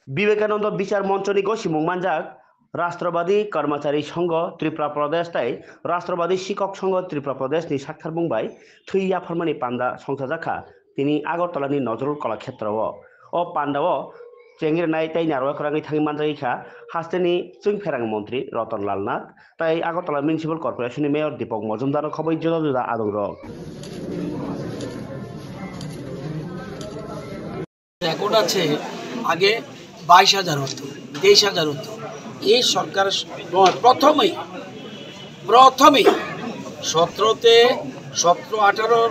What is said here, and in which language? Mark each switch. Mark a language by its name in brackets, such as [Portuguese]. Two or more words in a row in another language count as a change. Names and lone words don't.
[Bodo] विवेकानंद विचार मंचनि गसिमुं मानजाक राष्ट्रवादी कर्मचारी संघ त्रिपुरा प्रदेश ताई राष्ट्रवादी शिक्षक संघ त्रिपुरा प्रदेश नि साक्षार बुंबाय थैया फोरमानि पान्डा संसार जाखा तिनि आगरतलानि नजरुल कलाक्षेत्रआव अ पान्डाव चेंगिरनाय ताई नारवाखराङै थाङि मानजायैखा हास्टेनि जों फेरां मन्त्री रतन लाल नाथ ताई आगरतला म्युनिसिपल कर्पोरेशननि मेयर दीपक मजुमदार खबै जुदा जुदा आदं रं [Bangla] রেকর্ড আছে আগে 22,000 হতো 23,000 হতো এই সরকার প্রথমেই 17-18